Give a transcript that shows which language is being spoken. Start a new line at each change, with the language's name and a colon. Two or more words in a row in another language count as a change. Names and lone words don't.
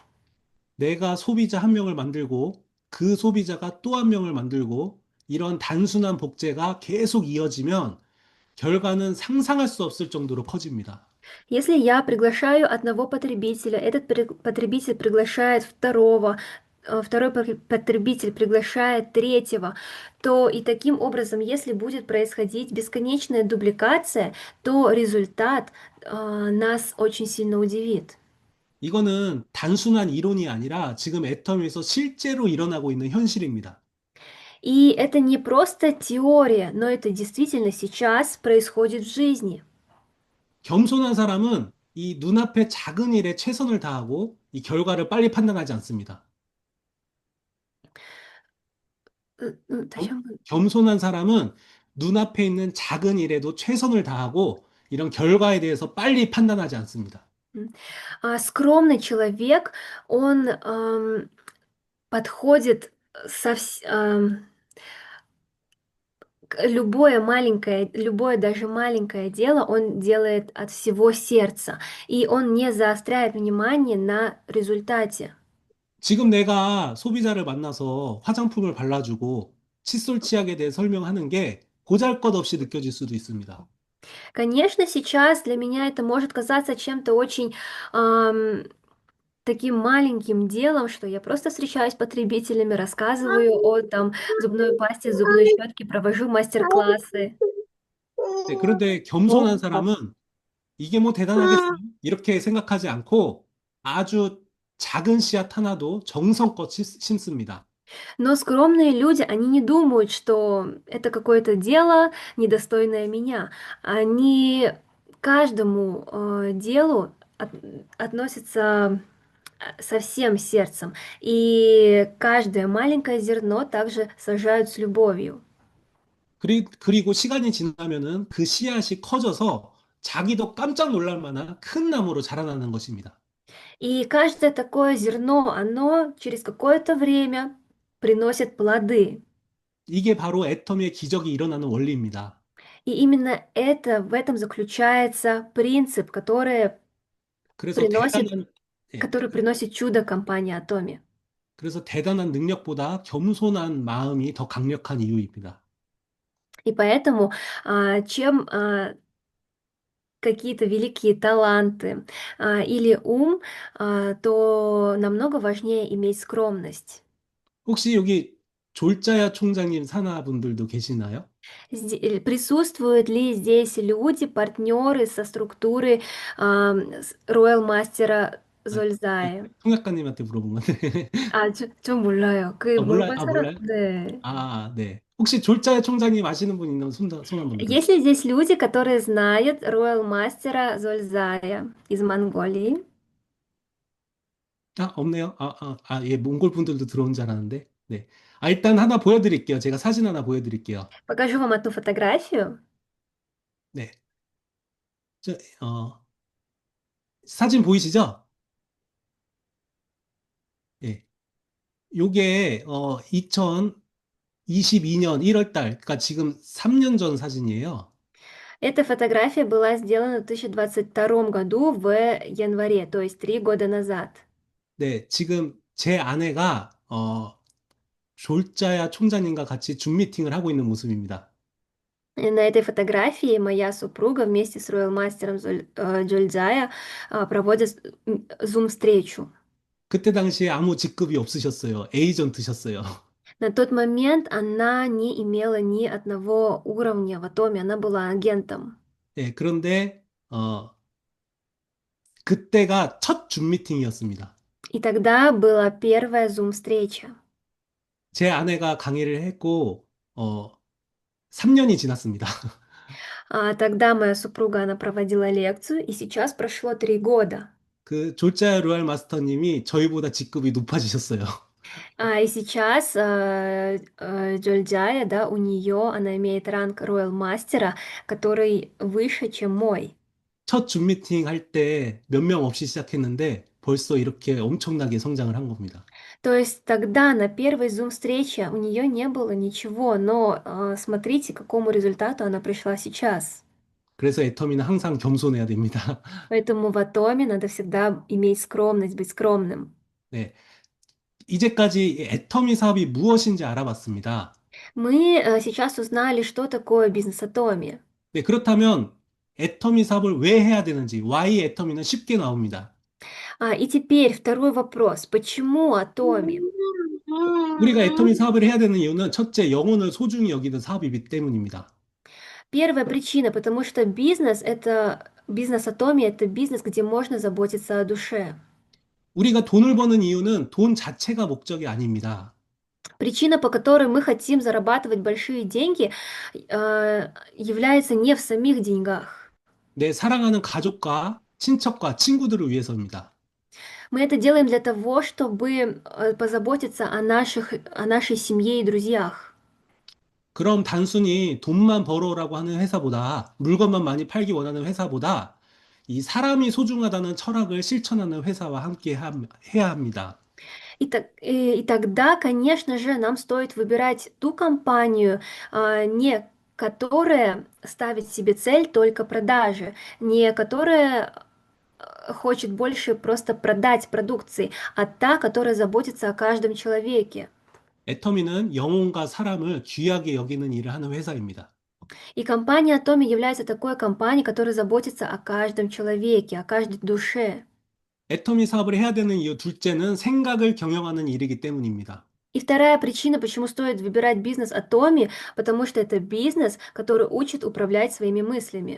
Korean: 내가 소비자 한 명을 만들고 그 소비자가 또 한 명을 만들고 이런 단순한 복제가 계속 이어지면 결과는 상상할 수 없을 정도로 커집니다.
Russian: Если я приглашаю одного потребителя, этот потребитель приглашает второго, второй потребитель приглашает третьего, то и таким образом, если будет происходить бесконечная дубликация, то результат нас очень сильно удивит.
Korean: 이거는 단순한 이론이 아니라 지금 애터미에서 실제로 일어나고 있는 현실입니다.
Russian: И это не просто теория, но это действительно сейчас происходит в жизни.
Korean: 겸손한 사람은 이 눈앞의 작은 일에 최선을 다하고 이 결과를 빨리 판단하지 않습니다. 다시 한번. 겸손한 사람은 눈앞에 있는 작은 일에도 최선을 다하고 이런 결과에 대해서 빨리 판단하지 않습니다.
Russian: Скромный человек, он подходит любое даже маленькое дело он делает от всего сердца, и он не заостряет внимание на результате.
Korean: 지금 내가 소비자를 만나서 화장품을 발라주고 칫솔 치약에 대해 설명하는 게 보잘것없이 느껴질 수도 있습니다.
Russian: Конечно, сейчас для меня это может казаться чем-то очень ам, таким маленьким делом, что я просто встречаюсь с потребителями, рассказываю о там зубной пасте, зубной щетке, провожу мастер-классы.
Korean: 네, 그런데
Russian: Ну,
Korean: 겸손한 사람은 이게 뭐 대단하겠어요? 이렇게 생각하지 않고 아주 작은 씨앗 하나도 정성껏 심습니다.
Russian: Но скромные люди, они не думают, что это какое-то дело, недостойное меня. Они к каждому делу относятся со всем сердцем. И каждое маленькое зерно также сажают с любовью.
Korean: 그리고 시간이 지나면은 그 씨앗이 커져서 자기도 깜짝 놀랄 만한 큰 나무로 자라나는 것입니다.
Russian: И каждое такое зерно, оно через какое-то время приносит плоды.
Korean: 이게 바로 애터미의 기적이 일어나는 원리입니다.
Russian: И именно в этом заключается принцип,
Korean: 그래서
Russian: приносит,
Korean: 대단한, 예,
Russian: который приносит чудо компании Atomi.
Korean: 그래서 대단한 능력보다 겸손한 마음이 더 강력한 이유입니다.
Russian: И поэтому, чем какие-то великие таланты или ум, то намного важнее иметь скромность.
Korean: 혹시 여기 졸자야 총장님 산하분들도 계시나요?
Russian: Присутствуют ли здесь люди, партнеры со структуры Royal Master
Korean: 아, 그
Russian: Zolzai?
Korean: 통역가님한테 물어본 건데. 좀 몰라요. 그 몰라요? 물어본 사람, 몰라요? 네. 네. 혹시 졸자야 총장님 아시는 분 있나면 손 한번
Russian: Есть
Korean: 들어주세요.
Russian: ли здесь люди, которые знают Royal Master Зользая из Монголии?
Korean: 없네요. 예, 몽골 분들도 들어온 줄 알았는데. 네. 일단 하나 보여드릴게요. 제가 사진 하나 보여드릴게요.
Russian: Покажу вам одну фотографию.
Korean: 네. 저, 어, 사진 보이시죠? 예. 요게, 2022년 1월 달, 그러니까 지금 3년 전 사진이에요.
Russian: Эта фотография была сделана в 2022 году в январе, то есть 3 года назад.
Korean: 네. 지금 제 아내가, 졸자야 총장님과 같이 줌 미팅을 하고 있는 모습입니다.
Russian: И на этой фотографии моя супруга вместе с Royal мастером Джользая проводят зум-встречу.
Korean: 그때 당시에 아무 직급이 없으셨어요. 에이전트셨어요.
Russian: На тот момент она не имела ни одного уровня в Атоме, она была агентом.
Korean: 예, 그런데, 그때가 첫 줌 미팅이었습니다.
Russian: И тогда была первая зум-встреча.
Korean: 제 아내가 강의를 했고, 3년이 지났습니다.
Russian: Тогда моя супруга, она проводила лекцию, и сейчас прошло 3 года.
Korean: 그 졸자야 로얄 마스터님이 저희보다 직급이 높아지셨어요.
Russian: И сейчас Джольджая, да, у нее, она имеет ранг Royal Мастера, который выше, чем мой.
Korean: 첫 줌 미팅 할 때 몇 명 없이 시작했는데 벌써 이렇게 엄청나게 성장을 한 겁니다.
Russian: То есть тогда на первой зум-встрече у нее не было ничего, но смотрите, к какому результату она пришла сейчас.
Korean: 그래서 애터미는 항상 겸손해야 됩니다.
Russian: Поэтому в Атоме надо всегда иметь скромность, быть скромным.
Korean: 네. 이제까지 애터미 사업이 무엇인지 알아봤습니다.
Russian: Мы сейчас узнали, что такое бизнес Атоми.
Korean: 네, 그렇다면 애터미 사업을 왜 해야 되는지 why 애터미는 쉽게 나옵니다.
Russian: И теперь второй вопрос. Почему Атоми?
Korean: 우리가 애터미 사업을 해야 되는 이유는 첫째, 영혼을 소중히 여기는 사업이기 때문입니다.
Russian: Первая причина, потому что бизнес Атоми это бизнес, где можно заботиться о душе.
Korean: 우리가 돈을 버는 이유는 돈 자체가 목적이 아닙니다.
Russian: Причина, по которой мы хотим зарабатывать большие деньги, является не в самих деньгах.
Korean: 내 사랑하는 가족과 친척과 친구들을 위해서입니다.
Russian: Мы это делаем для того, чтобы позаботиться о нашей семье и друзьях.
Korean: 그럼 단순히 돈만 벌어오라고 하는 회사보다, 물건만 많이 팔기 원하는 회사보다, 이 사람이 소중하다는 철학을 실천하는 회사와 함께 해야 합니다.
Russian: И тогда, конечно же, нам стоит выбирать ту компанию, не которая ставит себе цель только продажи, не которая хочет больше просто продать продукции, а та, которая заботится о каждом человеке.
Korean: 애터미는 영혼과 사람을 귀하게 여기는 일을 하는 회사입니다.
Russian: И компания Atomi является такой компанией, которая заботится о каждом человеке, о каждой душе.
Korean: 애터미 사업을 해야 되는 이유 둘째는 생각을 경영하는 일이기 때문입니다.
Russian: И вторая причина, почему стоит выбирать бизнес Atomi, потому что это бизнес, который учит управлять своими мыслями.